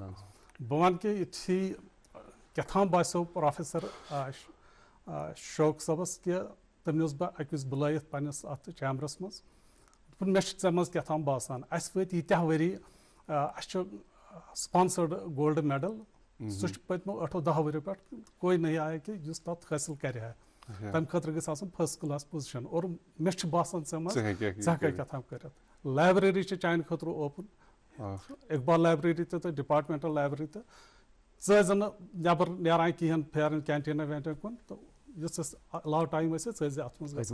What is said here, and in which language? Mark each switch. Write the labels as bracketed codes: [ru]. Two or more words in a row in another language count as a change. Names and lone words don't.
[ks] بہٕ وَنہٕ کہِ یُتھُے کیٛاہتام باسیٚو پروفیسر شوق صٲبس کہِ تٔمۍ اوس بہٕ اَکہِ وِزِ بُلٲیِتھ پنٛنِس اَتھ چیمبرس منٛز, دوٚپُن مےٚ چھُ ژےٚ منٛز کیٛاہتام باسان اَسہِ وٲتۍ ییٖتیٛاہ ؤری, اَسہِ چھُ [en] sponsored gold medal, [ks] سُہ چھُ پٔتمیو 8-10 ؤریو پٮ۪ٹھ [ur] کوئی نہیں آیا [ks] کہ یُس تَتھ حٲصِل کَرِ ہا. تَمہِ خٲطرٕ گٔژھ آسٕنۍ [en] first class position. [ks] اور مےٚ چھُ باسان ژےٚ منٛز ژٕ ہٮ۪ککھ کیٛاہتام کٔرِتھ. لایبرٔری چھِ چانہِ خٲطرٕ اوپُن, اقبال لایبرٔری تہِ تہٕ [en] departmental library [ks] تہِ. ژٕ ٲسۍ زِ نہٕ نٮ۪بر نیران کِہینۍ پھیران کینٹیٖن وینٹیٖن کُن, تہٕ یُس اَسہِ علاوٕ ٹایم ٲسۍ ژٕ ٲسۍ زِ اَتھ منٛز